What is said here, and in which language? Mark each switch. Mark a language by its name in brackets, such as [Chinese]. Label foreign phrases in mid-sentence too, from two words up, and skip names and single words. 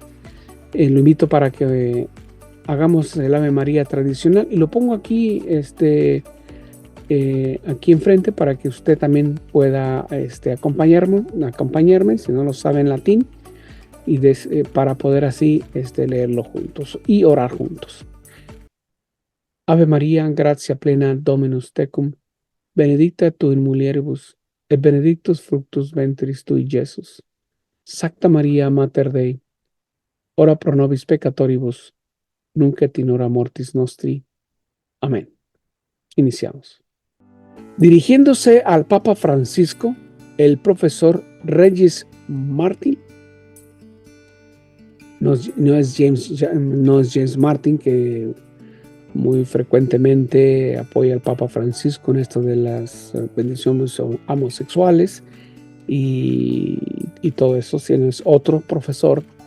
[Spanish] Lo invito para que hagamos el Ave María tradicional y lo pongo aquí aquí enfrente para que usted también pueda acompañarme si no lo sabe en latín y para poder así leerlo juntos y orar juntos. [Latin] Ave María, gratia plena, Dominus tecum, benedicta tu in mulieribus, et benedictus fructus ventris tui, Iesus. Sancta Maria, Mater Dei, ora pro nobis peccatoribus, nunc et in hora mortis nostri. [Spanish] Amén. Iniciamos. Dirigiéndose al Papa Francisco, el profesor Regis Martin, no es James Martin, que muy frecuentemente apoya al Papa Francisco en esto de las bendiciones homosexuales y todo eso, sino es otro profesor